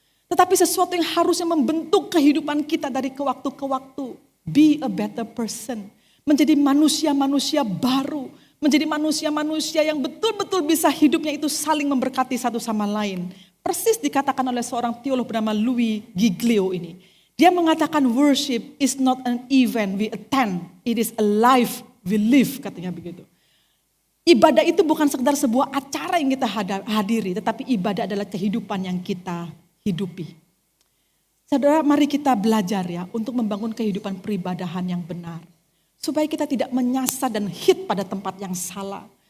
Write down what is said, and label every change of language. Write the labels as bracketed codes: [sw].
[id] Tetapi sesuatu yang harusnya membentuk kehidupan kita dari ke waktu ke waktu. [en] Be a better person. [id] Menjadi manusia-manusia baru. Menjadi manusia-manusia yang betul-betul bisa hidupnya itu saling memberkati satu sama lain. Persis dikatakan oleh seorang teolog bernama Louis Giglio ini. Dia mengatakan [en] worship is not an event we attend. It is a life we live, [id] katanya begitu. Ibadah itu bukan sekedar sebuah acara yang kita hadiri. Tetapi ibadah adalah kehidupan yang kita hidupi. Saudara, mari kita belajar ya untuk membangun kehidupan peribadahan yang benar. Supaya kita tidak menyasar dan hit pada tempat yang salah.